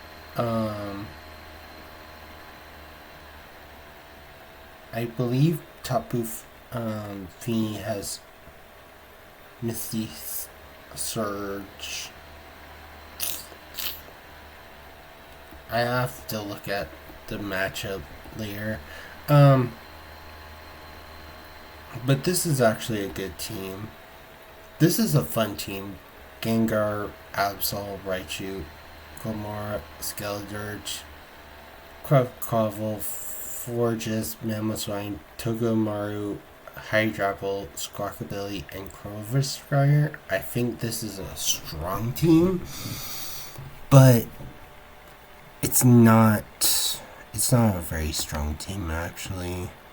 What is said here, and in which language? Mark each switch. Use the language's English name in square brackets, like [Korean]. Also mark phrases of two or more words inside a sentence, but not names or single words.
[English] I believe Tapu Fini has Misty Surge. I have to look at the matchup later. But this is actually a good team. This is a fun team. Gengar, Absol, Raichu, Gomora, Skeledirge, Crabcovel, Forges, Mamoswine, Togomaru, Hydrapple, Squawkabilly, and Corvisquire. I think this is a strong team, but it's not a very strong team actually.